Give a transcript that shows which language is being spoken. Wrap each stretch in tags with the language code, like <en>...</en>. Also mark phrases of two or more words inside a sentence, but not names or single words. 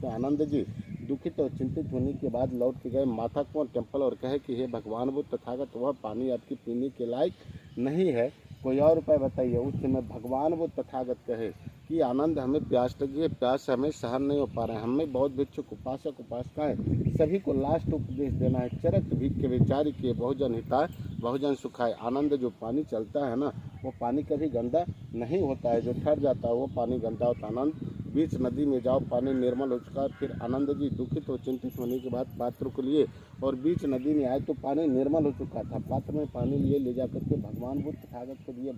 <hi>आनंद जी दुखित और चिंतित होने के बाद लौट के गए माता को टेम्पल और कहे कि हे भगवान बुद्ध तथागत, वह पानी आपके पीने के लायक नहीं है, कोई और उपाय बताइए। उस समय भगवान बुद्ध तथागत कहे कि आनंद, हमें प्यास लगी है, प्यास हमें सहन नहीं हो पा रहा है, हमें बहुत भिक्षुक उपासक उपासिकाएं सभी को लास्ट उपदेश देना है,</hi> <pi>चरत भिक्ख</pi> <hi>विचार किए</hi> <pi>बहुजन हिताय बहुजन सुखाय।</pi> <hi>आनंद, जो पानी चलता है ना, वो पानी कभी गंदा नहीं होता है, जो ठहर जाता है वो पानी गंदा होता है। आनंद, बीच नदी में जाओ, पानी निर्मल हो चुका है। फिर आनंद जी दुखित और चिंतित होने के बाद पात्र को लिए और बीच नदी में आए तो पानी निर्मल हो चुका था। पात्र में पानी लिए ले जाकर के भगवान बुद्ध तथागत को दिए।</hi>